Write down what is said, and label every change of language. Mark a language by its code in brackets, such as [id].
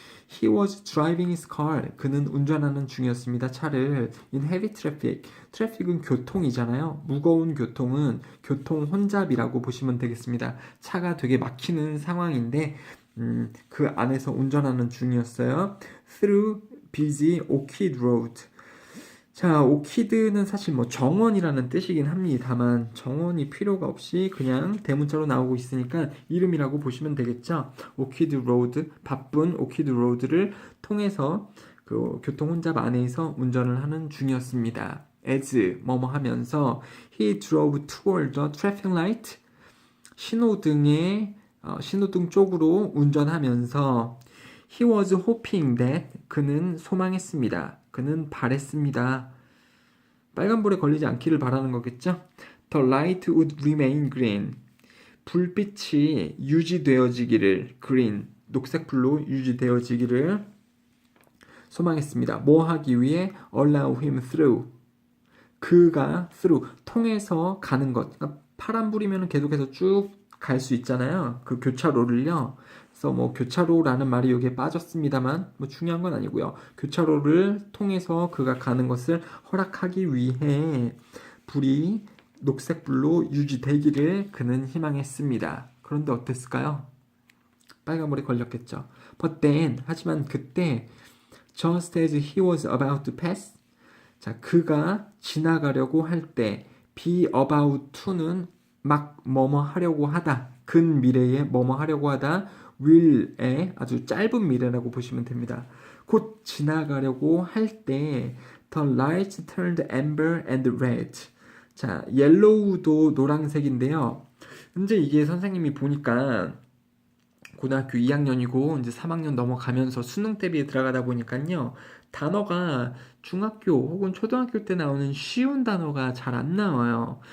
[en] He was driving his car. [ko] 그는 운전하는 중이었습니다. 차를. [en] In heavy traffic. [ko] 트래픽은 교통이잖아요. 무거운 교통은 교통 혼잡이라고 보시면 되겠습니다. 차가 되게 막히는 상황인데 그 안에서 운전하는 중이었어요. [en] Through busy Orchid Road. [ko] 자, 오키드는 사실 뭐 정원이라는 뜻이긴 합니다만 정원이 필요가 없이 그냥 대문자로 나오고 있으니까 이름이라고 보시면 되겠죠. 오키드 로드, 바쁜 오키드 로드를 통해서 그 교통 혼잡 안에서 운전을 하는 중이었습니다. [en] as [ko] 뭐뭐 하면서 [en] he drove toward the traffic light, [ko] 신호등 쪽으로 운전하면서 [en] he was hoping that, [ko] 그는 소망했습니다. 그는 바랬습니다. 빨간불에 걸리지 않기를 바라는 거겠죠? [en] The light would remain green. [ko] 불빛이 유지되어지기를, green, 녹색불로 유지되어지기를 소망했습니다. 뭐 하기 위해? [en] Allow him through. [ko] 그가 through, 통해서 가는 것. 그러니까 파란불이면 계속해서 쭉 갈 수 있잖아요. 그 교차로를요. 그래서 뭐 교차로라는 말이 여기에 빠졌습니다만 뭐 중요한 건 아니고요. 교차로를 통해서 그가 가는 것을 허락하기 위해 불이 녹색불로 유지되기를 그는 희망했습니다. 그런데 어땠을까요? 빨간불에 걸렸겠죠. [en] But then, [ko] 하지만 그때 [en] just as he was about to pass, [ko] 자, 그가 지나가려고 할 때 be about to는 막 뭐뭐 하려고 하다, 근미래에 뭐뭐 하려고 하다, will의 아주 짧은 미래라고 보시면 됩니다. 곧 지나가려고 할 때 [en] the lights turned amber and red. [ko] 자, yellow도 노란색인데요. 근데 이게 선생님이 보니까 고등학교 2학년이고 이제 3학년 넘어가면서 수능 대비에 들어가다 보니까요. 단어가 중학교 혹은 초등학교 때 나오는 쉬운 단어가 잘 안 나와요.